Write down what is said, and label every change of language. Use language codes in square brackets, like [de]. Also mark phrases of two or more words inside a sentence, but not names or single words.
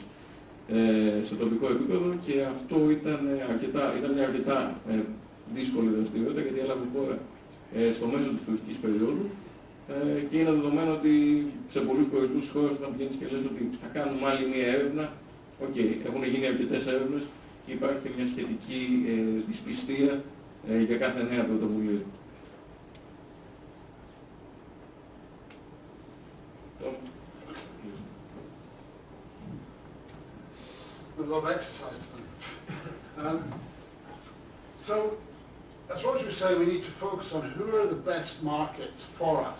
[el] σε τοπικό επίπεδο και αυτό ήταν μια αρκετά δύσκολη δραστηριότητα, γιατί έλαβε χώρα στο μέσο της τουριστικής περίοδου και είναι δεδομένο ότι σε πολλούς προορισμούς της χώρας όταν πηγαίνεις και λες ότι θα κάνουμε άλλη μια έρευνα, έχουν γίνει αρκετές έρευνες και υπάρχει και μια σχετική δυσπιστία για κάθε νέα πρωτοβουλία. [en] A lot of exercise tonight. So, as Roger was saying, we need to focus on who are the best markets for us.